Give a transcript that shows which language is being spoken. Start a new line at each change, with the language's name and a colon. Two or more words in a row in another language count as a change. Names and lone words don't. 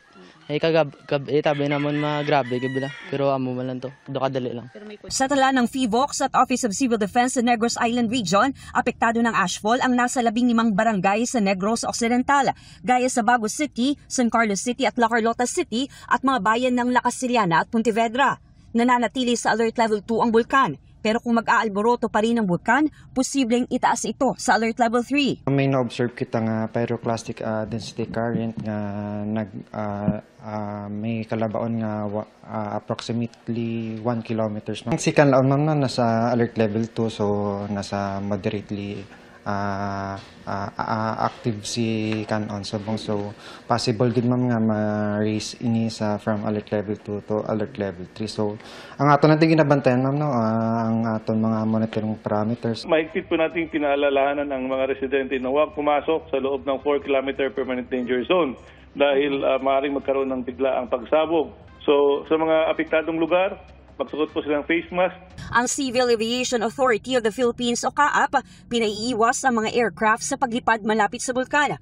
Hiligaynon: Ay tabi namon grabe gibila pero amo man lang to. Do kadali lang.
Filipino: Sa tala ng FIVOX at Office of Civil Defense sa Negros Island Region, apektado ng ashfall ang nasa 15 barangay sa Negros Occidental, gaya sa Bago City, San Carlos City at La Carlota City at mga bayan ng La Casillana at Pontevedra. Nananatili sa Alert Level 2 ang bulkan. Pero kung mag-aalboroto pa rin ang bulkan, posibleng itaas ito sa Alert Level 3.
Hiligaynon: May na-observe kita nga
English: pyroclastic density current
Hiligaynon: nga may kalabaon nga
English: approximately 1 kilometers.
Hiligaynon: Ang sikan laon ma'am na nasa Alert Level 2 so nasa
English: moderately active
Hiligaynon: si kanon subong so possible gid ma'am nga ma-raise ini sa
English: from alert level 2 to alert level 3
Hiligaynon: so ang aton natin ginabantayan ma'am no ang aton mga
English: monitoring parameters.
Filipino: Mahigpit po nating pinaalalahanan ang mga residente na huwag pumasok sa loob ng 4 km
English: permanent danger zone
Filipino: dahil maaaring magkaroon ng biglaang pagsabog. So sa mga apektadong lugar, magsuot po silang
English: face mask.
Filipino: Ang Civil Aviation Authority of the Philippines o CAAP, pinaiiwas ang mga aircraft sa paglipad malapit sa bulkan.